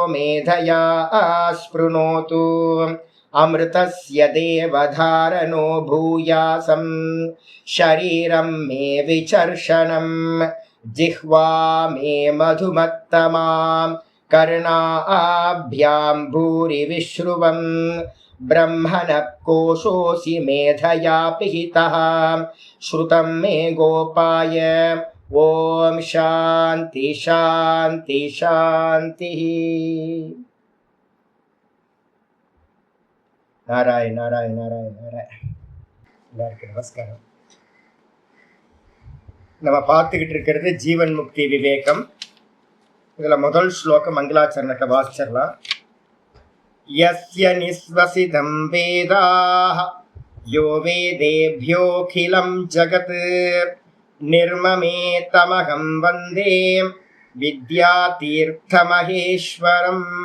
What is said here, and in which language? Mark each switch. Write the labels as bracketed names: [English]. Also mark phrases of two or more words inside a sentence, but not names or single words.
[Sanskrit] मेधया स्पृणोतु अमृतस्य देवधारणो भूयासं शरीरं मे विचर्षणं जिह्वा मे मधुमत्तमां कर्णाभ्यां भूरि विश्रुवं ब्रह्मणः कोशोऽसि मेधया पिहितः श्रुतं मे गोपाय। ॐ शान्ति शान्ति शान्तिः। नारायण नारायण नारायण नारायण। [Tamil] எல்லாருக்கும் நமஸ்காரம். நம்ம பார்த்துக்கிட்டு இருக்கிறது ஜீவன் முக்தி விவேகம். இதில் முதல் ஸ்லோகம் மங்களாச்சரணத்தை வாசிச்சிடலாம். [Sanskrit] यस्य निश्वसितं वेदाः यो वेदेभ्योखिलं जगत् निर्ममे तमहं वन्दे विद्यातीर्थमहेश्वरम्.